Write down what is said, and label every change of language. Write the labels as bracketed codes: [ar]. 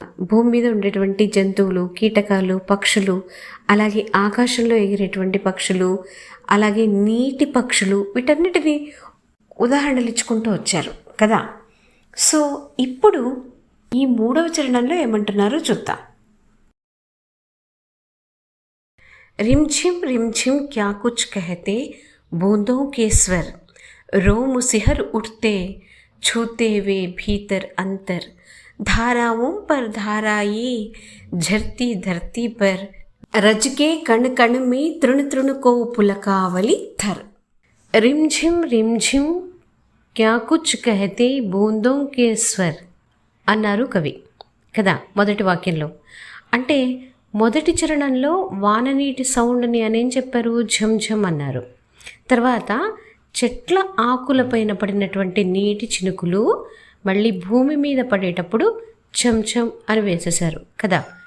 [te] భూమి మీద ఉండేటువంటి జంతువులు, కీటకాలు, పక్షులు, అలాగే ఆకాశంలో ఎగిరేటువంటి పక్షులు, అలాగే నీటి పక్షులు, వీటన్నిటిని ఉదాహరణలు ఇచ్చుకుంటూ వచ్చారు కదా. సో ఇప్పుడు ఈ మూడవ చరణంలో ఏమంటున్నారో చూద్దాం. [hi] रिमझिम रिमझिम क्या कुछ कहते बूंदों के स्वर, रोम सिहर उठते छूते वे भीतर अंतर, धाराओं पर धाराएं झरती धरती पर, रज के कण कण में तृण तृण को पुलकावली थर. रिमझिम रिमझिम क्या कुछ कहते बूंदों के स्वर [te] అన్నారు కవి కదా మొదటి వాక్యంలో. అంటే మొదటి చరణంలో వాననీటి సౌండ్ని అనేం చెప్పారు, ఝంఝం అన్నారు. తర్వాత చెట్ల ఆకులపైన పడినటువంటి నీటి చినుకులు మళ్ళీ భూమి మీద పడేటప్పుడు ఝంఝం అని వేసేశారు కదా.